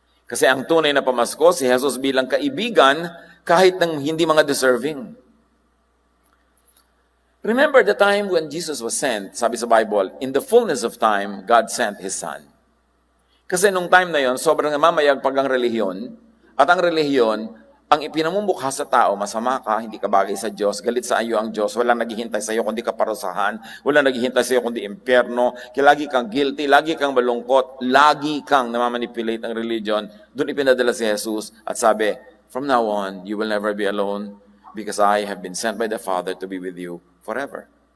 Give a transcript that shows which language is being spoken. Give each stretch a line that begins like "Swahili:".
Filipino: Kasi ang tunay na pamasko, si Jesus bilang kaibigan, kahit ng hindi mga deserving.
English: Remember the time when Jesus was sent,
Filipino: sabi sa Bible,
English: in the fullness of time, God sent His Son.
Filipino: Kasi nung time na yon, sobrang mamayagpag ang relihiyon, at ang relihiyon, ang ipinamumukha sa tao, masama ka, hindi ka bagay sa Diyos, galit sa iyo ang Diyos, walang naghihintay sa iyo kundi kaparusahan, walang naghihintay sa iyo kundi impyerno, lagi kang guilty, lagi kang malungkot, lagi kang namamanipulate ang religion, doon ipinadala si Jesus at sabi,
English: from now on, you will never be alone because I have been sent by the Father to be with you forever.